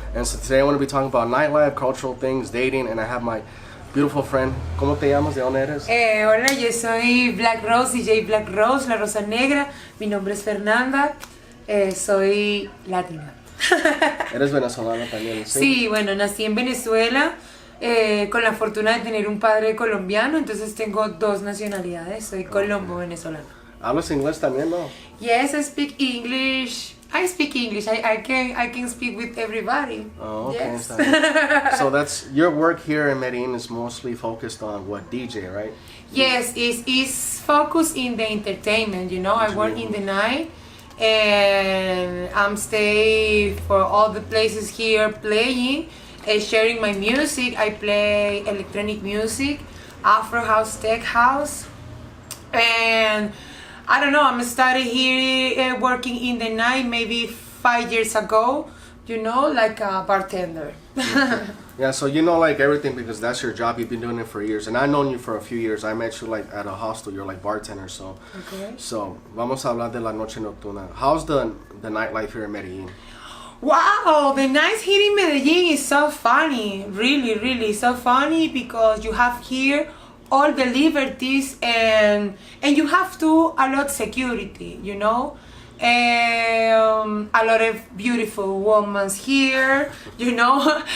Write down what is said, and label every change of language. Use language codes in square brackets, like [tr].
[en] And so today I want to be talking about nightlife, cultural things, dating, and I have my beautiful friend. [es] ¿Cómo te llamas? ¿De dónde eres? Hola, yo soy Black Rose, djaneblackrose, la rosa negra. Mi nombre es Fernanda, soy latina. Eres venezolana también, ¿sí? Sí, bueno, nací en Venezuela con la fortuna de tener un padre colombiano, entonces tengo dos nacionalidades, soy colombo-venezolana. ¿Hablas inglés también, no? [en] Yes, I speak English. I speak English. I can speak with everybody. Oh, okay. Yes. So that's your work here in Medellin is mostly focused on what, DJ, right? Yes, it's focused in the entertainment. You know, I work in the night, and I'm stay for all the places here playing, sharing my music. I play electronic music, Afro house, tech house, and I don't know, I'm started here working in the night maybe 5 years ago, you know, like a bartender. Yeah, so you know like everything because that's your job. You've been doing it for years. And I've known you for a few years. I met you like at a hostel. You're like bartender, so. Okay. [es] So, vamos a hablar de la noche nocturna. [en] How's the nightlife here in Medellin? Wow, the nights here in Medellin is so funny, really so funny because you have here all the liberties and you have to a lot security, you know, a lot of beautiful women here, you know.